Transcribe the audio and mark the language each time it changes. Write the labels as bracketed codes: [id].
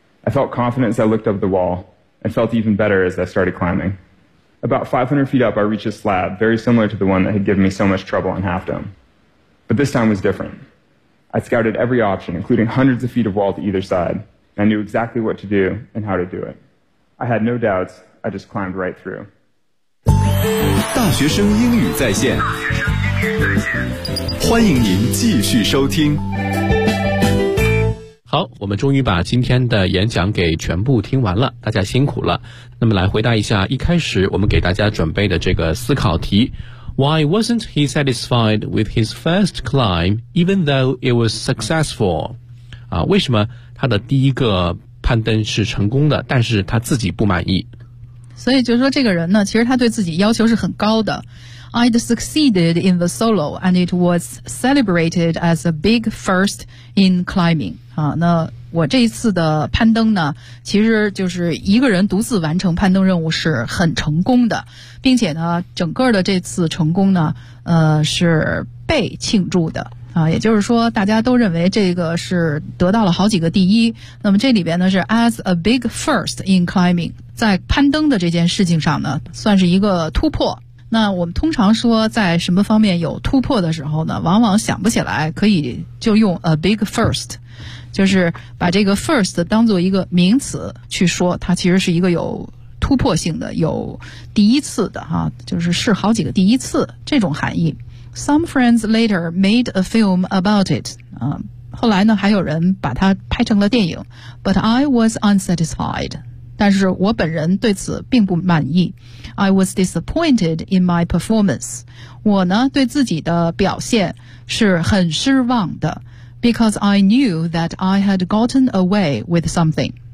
[en] I felt confident as I looked up the wall, and felt even better as I started climbing. About 500 feet up, I reached a slab very similar to the one that had given me so much trouble on Half Dome. But this time was different. I scouted every option, including hundreds of feet of wall to either side, and I knew exactly what to do and how to do it. I had no doubts. I just climbed right through. [zh] 大学生英语在线，欢迎您继续收听。好，我们终于把今天的演讲给全部听完了，大家辛苦了。那么来回答一下一开始我们给大家准备的这个思考题。 [en] Why wasn't he satisfied with his first climb even though it was successful? [zh] 啊，为什么他的第一个攀登是成功的，但是他自己不满意。所以就是说这个人呢，其实他对自己要求是很高的。 [en] I'd succeeded in the solo and it was celebrated as a big first in climbing. [zh] 啊，那我这一次的攀登呢，其实就是一个人独自完成攀登任务是很成功的，并且呢，整个的这次成功呢，是被庆祝的。啊，也就是说大家都认为这个是得到了好几个第一。那么这里边呢是 [en] as a big first in climbing， [zh] 在攀登的这件事情上呢算是一个突破。那我们通常说在什么方面有突破的时候呢，往往想不起来可以就用 [en] a big first， [zh] 就是把这个 first 当作一个名词去说，它其实是一个有突破性的，有第一次的哈，就是是好几个第一次这种含义。 [en] Some friends later made a film about it. [zh] 后来呢还有人把它拍成了电影。 [en] But I was unsatisfied. [zh] 但是我本人对此并不满意。 [en] I was disappointed in my performance. [zh] 我呢对自己的表现是很失望的。 [en] Because I knew that I had gotten away with something.